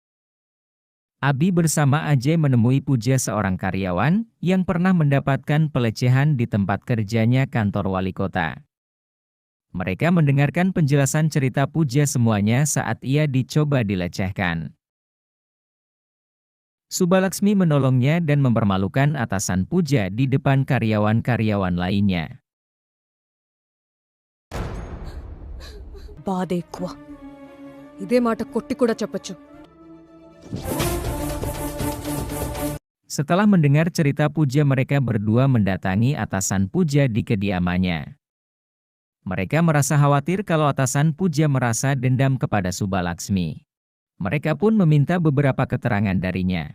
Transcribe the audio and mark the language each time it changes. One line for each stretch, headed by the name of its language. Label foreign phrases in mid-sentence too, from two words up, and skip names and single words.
Indonesian: Abi bersama Ajay menemui Puja, seorang karyawan yang pernah mendapatkan pelecehan di tempat kerjanya kantor wali kota. Mereka mendengarkan penjelasan cerita Puja semuanya saat ia dicoba dilecehkan. Subalaksmi menolongnya dan mempermalukan atasan Puja di depan karyawan-karyawan lainnya.
Telugu: బాధ ఎక్కువ. ఇదే మాట కొట్టి కూడా చెప్పొచ్చు.
Indonesian: Setelah mendengar cerita Puja, mereka berdua mendatangi atasan Puja di kediamannya. Mereka merasa khawatir kalau atasan Puja merasa dendam kepada Subalaksmi. Mereka pun meminta beberapa keterangan darinya.